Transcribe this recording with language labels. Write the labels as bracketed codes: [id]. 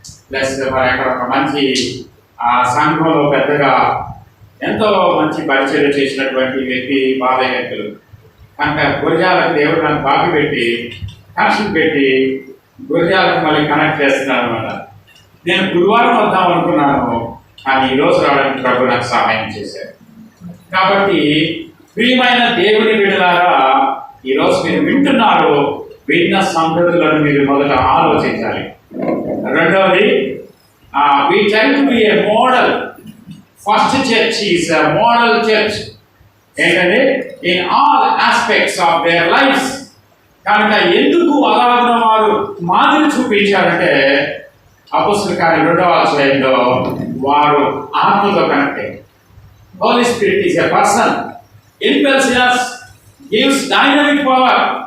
[te] Plus మరి అక్కడ ఒక మంచి సంఘంలో పెద్దగా ఎంతో మంచి పరిచయం చేసినటువంటి వ్యక్తి బాలయ్య వ్యక్తులు కనుక గురజాలకు దేవుడు నాకు బాగా పెట్టి కనెక్షన్ పెట్టి గురజాలకు మళ్ళీ కనెక్ట్ చేస్తున్నాను అనమాట. నేను గురువారం వద్దాం అనుకున్నాను, కానీ ఈరోజు రావడానికి ప్రభు నాకు సహాయం చేశారు. కాబట్టి ప్రియమైన దేవుని బిడ్డలారా, ఈరోజు మీరు వింటున్నారు. విన్న సంగతులను మీరు మొదట ఆలోచించాలి. రెండవది, [en] we try to be a model. First church is a model church. [te] ఏంటంటే [en] In all aspects of their lives. [te] కనుక ఎందుకు అలాగిన వారు మాదిరి చూపించారంటే అపొస్తలుల కార్యం 2వ అధ్యాయంలో వారు ఆత్మతో కనెక్ట్ అయ్యారు. [en] Holy Spirit is a person, impels us, gives dynamic power.